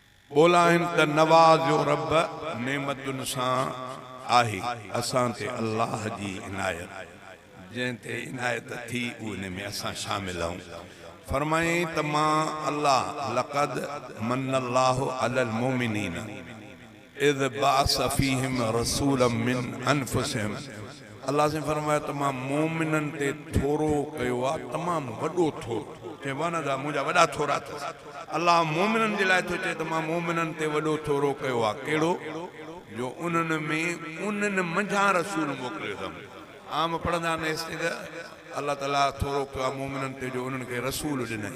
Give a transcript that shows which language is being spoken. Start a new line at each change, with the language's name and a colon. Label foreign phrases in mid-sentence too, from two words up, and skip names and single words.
Sindhi: बोला इन त नवाज़ो रब नेमतुन सां आहे असां ते अल्लाह जी इनायत जंहिं ते इनायत थी उन में असां शामिल आहियूं। फरमाए त मां अल्लाह
Arabic: لقد من الله على المؤمنين إذ بعث فيهم رسولا من أنفسهم.
Sindhi: अल्लाह से फरमाया त मां मोमिनन ते थोरो कयो आहे, तमामु वॾो थोरो चइबो आहे न त मुंहिंजा वॾा थोरा अथसि। अल्लाह मोमिनन जे लाइ थो चए त मां मोमिनन ते वॾो थोरो कयो आहे। कहिड़ो? जो उन्हनि में उन्हनि मंझां रसूल मोकिलियो अथमि। आम पढ़ंदा आहिनि त अल्लाह ताला थोरो कयो आहे मोमिनन ते जो उन्हनि खे रसूल ॾिनई।